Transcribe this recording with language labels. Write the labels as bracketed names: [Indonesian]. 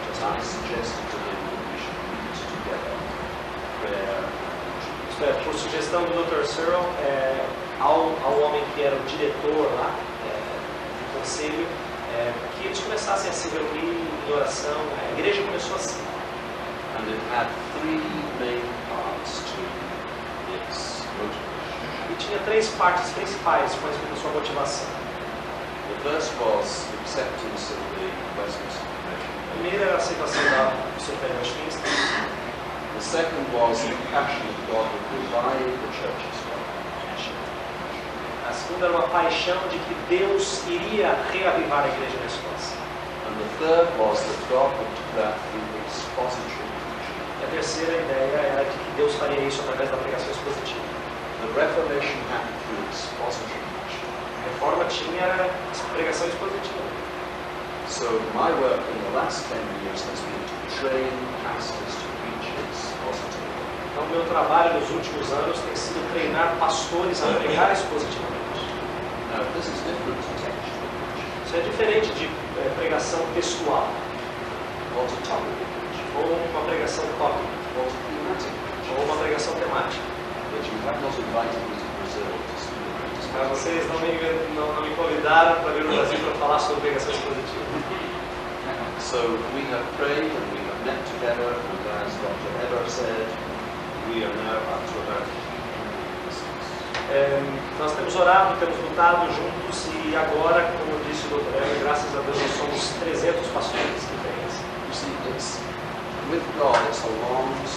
[English] I suggested to him that we should meet together, prayer. [Portuguese] Isto é, por sugestão do Dr. Searle, ao homem que era o diretor lá do conselho, que eles começassem a se reunir em oração. A igreja começou assim. [English] And it had three main parts to its motivation. [Portuguese] E tinha três partes principais com respeito à sua motivação. [English] The first was acceptance of the Westminster Confession. [Portuguese] A primeira era a aceitação da Superior Westminster. [English] The second was the passion of God to revive the church's life. [Portuguese] A segunda era uma paixão de que Deus iria reavivar a igreja na Escócia. [English] And the third was that God would do that through expository preaching. [Portuguese] E a terceira ideia era de que Deus faria isso através da pregação expositiva. [English] The Reformation happened through expository preaching. [Portuguese] A reforma tinha pregação expositiva. [English] So my work in the last 10 years has been to train pastors to preach expositively. [Portuguese] Então, meu trabalho nos últimos anos tem sido treinar pastores a pregar expositivamente. [English] Now, this is different to textual preaching, [Portuguese] Isso é diferente de pregação textual, [English] or to topical preaching, [Portuguese] ou uma pregação tópica, [English] or to thematic preaching. [Portuguese] ou uma pregação temática. [English] But you have not invited me to Brazil to speak about this. [Portuguese] Mas vocês não me convidaram para vir no Brasil para falar sobre pregação expositiva. [English] So we have prayed and we have met together, and as Dr. Eber said, we are now up to about 300 listeners. [Portuguese] Nós temos orado, temos lutado juntos e agora, como disse o Dr. Eber, graças a Deus nós somos 300 pastores que têm. [English] You see, it's with God, it's a long